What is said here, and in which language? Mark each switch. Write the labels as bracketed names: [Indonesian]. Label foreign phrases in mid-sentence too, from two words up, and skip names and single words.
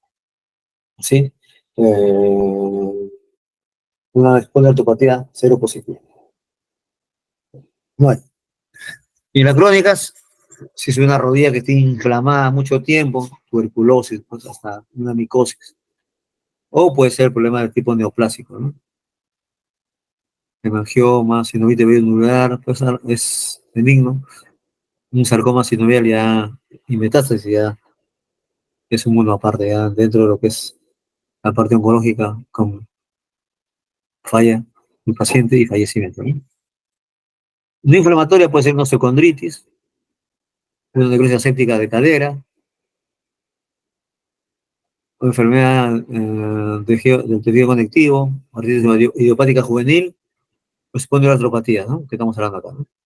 [Spanish] Sí, una espondiloartropatía seropositiva. No hay. Y las crónicas, Si es una rodilla que esté inflamada mucho tiempo, tuberculosis, pues hasta una micosis. O puede ser problema de tipo neoplásico, ¿no? Hemangioma, sinovitis nodular, pues es benigno. Un sarcoma sinovial ya y metástasis ya es un mundo aparte, ya dentro de lo que es la parte oncológica con falla del paciente y fallecimiento, ¿no? No inflamatoria puede ser una osteocondritis, una necrosis séptica de cadera, o enfermedad del tejido conectivo, artritis idiopática juvenil, o espondiloartropatía, ¿no? Que estamos hablando acá, ¿no?